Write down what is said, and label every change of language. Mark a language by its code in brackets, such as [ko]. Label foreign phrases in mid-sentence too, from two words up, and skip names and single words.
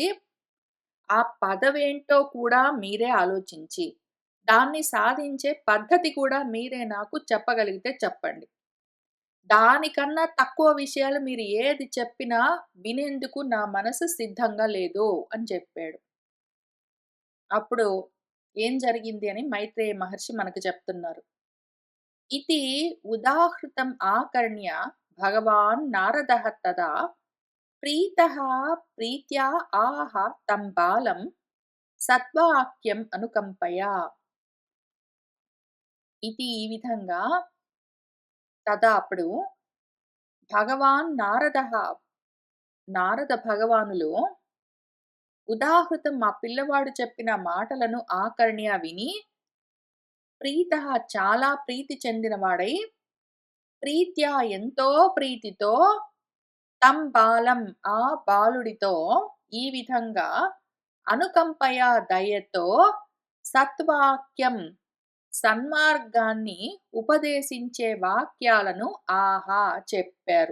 [te] ఆ పదవేంటో కూడా మీరే ఆలోచించి, దాన్ని సాధించే పద్ధతి కూడా మీరే నాకు చెప్పగలిగితే చెప్పండి. దానికన్నా తక్కువ విషయాలు మీరు ఏది చెప్పినా వినేందుకు నా మనసు సిద్ధంగా లేదు అని చెప్పాడు. అప్పుడు ఏం జరిగింది అని మైత్రేయ మహర్షి మనకు చెప్తున్నారు. [sa] इति उदाहृतम् आकर्ण्य भगवान् नारदः तदा प्रीतः प्रीत्या आह तं बालं సత్వాక్యం అనుకంపయ [te] ఇది ఈ విధంగా తదా అప్పుడు భగవాన్ నారద భగవానులు ఉదాహృతం మా పిల్లవాడు చెప్పిన మాటలను ఆకర్ణ్య విని ప్రీత చాలా ప్రీతి చెందినవాడై ప్రీత్యా ఎంతో ప్రీతితో [sa] తం బాలం [te] ఆ బాలుడితో ఈ విధంగా అనుకంపయ దయతో సత్వాక్యం సన్మార్గాన్ని ఉపదేశించే వాక్యాలను ఆహా చెప్పారు.